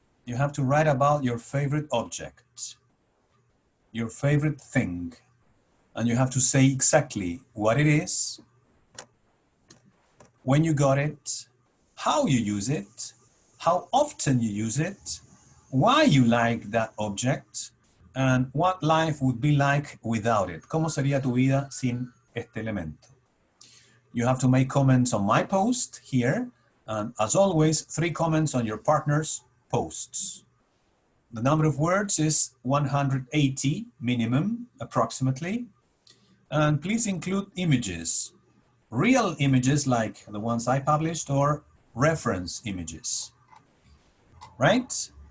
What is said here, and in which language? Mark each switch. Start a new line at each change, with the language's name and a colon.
English: You have to write about your favorite object, your favorite thing, and you have to say exactly what it is, when you got it, how you use it, how often you use it, why you like that object, and what life would be like without it.
Spanish: ¿Cómo sería tu vida sin este elemento?
English: You have to make comments on my post here, and as always, 3 comments on your partner's posts. The number of words is 180 minimum, approximately, and please include images. Real images like the ones I published or reference images, right?